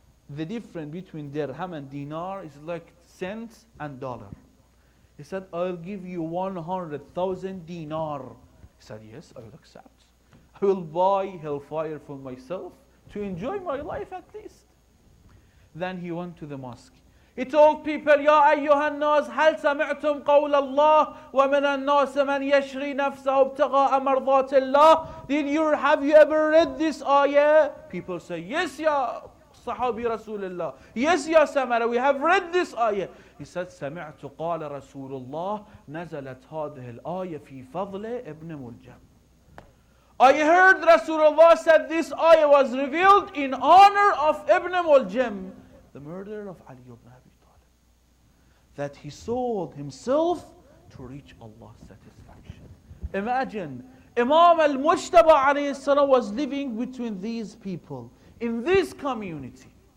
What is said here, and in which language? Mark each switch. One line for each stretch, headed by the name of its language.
English: The difference between dirham and dinar is like cents and dollar. He said, I'll give you 100,000 dinar. He said, yes, I will accept. I will buy hellfire for myself to enjoy my life at least. Then he went to the mosque. He told people,
Arabic: يا أيها الناس هل سمعتم قول الله ومن الناس من يشري نفسه ابتغاء مرضات الله.
English: Have you ever read this ayah? People say, yes, ya Sahabi Rasulullah. Yes, ya Samara, we have read this ayah. He said,
Arabic: سمعت قال رسول الله نزلت هذه الآية في فضل ابن ملجم.
English: I heard Rasulullah said this ayah was revealed in honor of Ibn Muljam, the murderer of Ali ibn Abi Talib. That he sold himself to reach Allah's satisfaction. Imagine, Imam al-Mujtaba alayhi salam was living between these people, in this community.